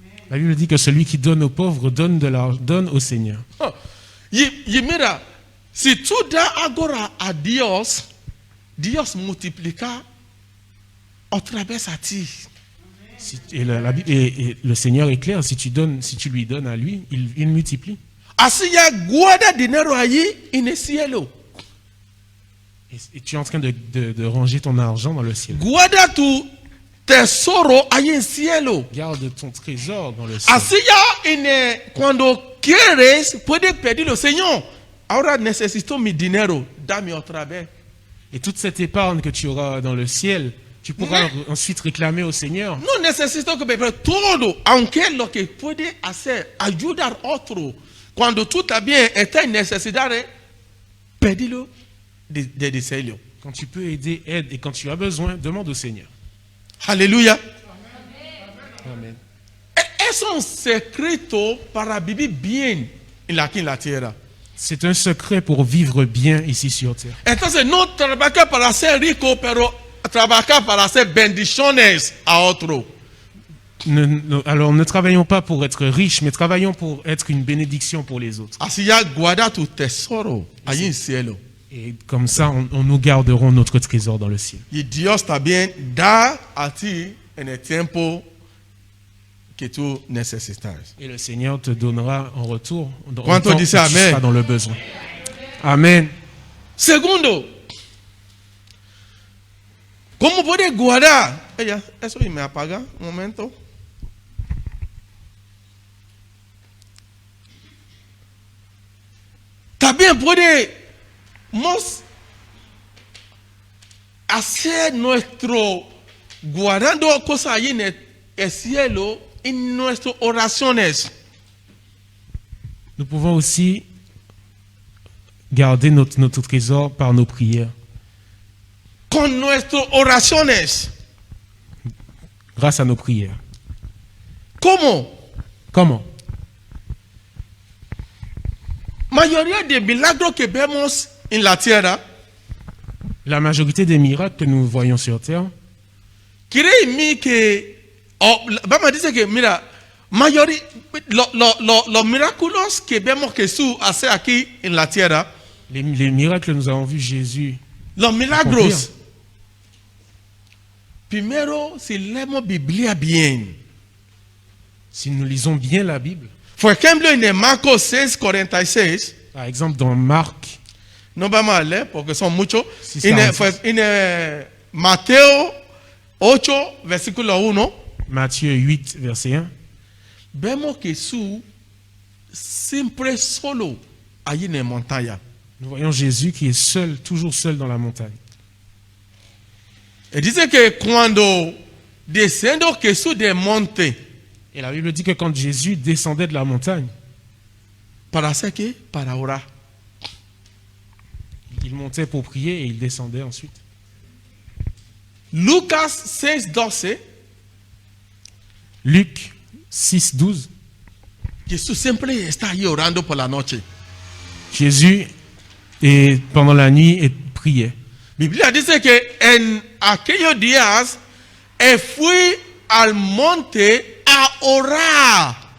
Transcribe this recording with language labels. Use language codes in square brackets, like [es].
[fr] La Bible dit que celui qui donne aux pauvres donne au Seigneur. [es] Y mira, si tú das ahora a Dios, Dios multiplica otra vez a ti. [fr] Et le Seigneur est clair, si tu lui donnes à lui, il multiplie. [es] Así ya guarda dinero allí en el cielo. [fr] Et tu es en train de ranger ton argent dans le ciel. [es] Guarda tu tesoro allí en el cielo. [fr] Garde ton trésor dans le ciel. [es] Así ya cuando quieres, puedes pedirle, Señor, ahora necesito mi dinero, dame otra vez. [fr] Et toute cette épargne que tu auras dans le ciel, tu pourras ensuite réclamer au Seigneur. [es] No necesito que me pero todo, aunque lo que puede hacer, ayudar a otro. Cuando tú también estás en necesidad, pedilo de deseo. [fr] Quand tu peux aider, aide. Et quand tu as besoin, demande au Seigneur. [es] Aleluya. Amen. Es un secreto para vivir bien aquí en la tierra. [fr] C'est un secret pour vivre bien ici sur terre. [es] Entonces no trabajar para ser rico, pero trabajar para hacer bendiciones a otro. [fr] Alors ne travaillons pas pour être riches, mais travaillons pour être une bénédiction pour les autres. [es] Así ya guarda tu tesoro allí en el cielo. [fr] Et comme ça, nous garderons notre trésor dans le ciel. [es] Y Dios también da a ti en el tiempo que tú necesitas. [fr] Et le Seigneur te donnera en retour [es] Cuánto [fr] quand [es] dice [fr] tu [es] amen? [fr] seras dans le besoin. Amen. [es] Segundo, ¿cómo puedes guardar? Eso y me apaga un momento. También podemos hacer guardando cosas allí en el cielo, en nuestras oraciones. [fr] Nous pouvons aussi garder notre trésor par nos prières. [es] Con nuestras oraciones. [fr] Grâce à nos prières. [es] ¿Cómo? [fr] Comment? [es] mayoría de milagros que vemos en la tierra, [fr] La majorité des miracles que nous voyons sur terre, [es] créeme que, vamos a decir que, mira, los milagros que vemos Jesús hacer aquí en la tierra, [fr] les miracles que nous avons vus Jésus, [es] los milagros, primero, si leemos Biblia bien, [fr] si nous lisons bien la Bible, [es] por ejemplo, en Marcos 6:46, [fr] par exemple dans Marc, [es] no vamos a leer porque son muchos, Sí, está. en Mateo 8, versículo 1, [fr] Matthieu 8, verset 1, [es] vemos que Jesús siempre solo allí en la montaña. [fr] nous voyons Jésus qui est seul, toujours seul dans la montagne. [es] Y dice que cuando descendió Jesús del monte, [fr] Et la Bible dit que quand Jésus descendait de la montagne, [es] ¿para hacer qué? Para orar. [fr] il montait pour prier et il descendait ensuite. [es] Lucas 6:12, [fr] Luc 6, 12, [es] Jesús siempre está ahí orando por la noche. [fr] Jésus, et pendant la nuit, priait. [es] Biblia dice que en aquellos días él fue al monte a orar.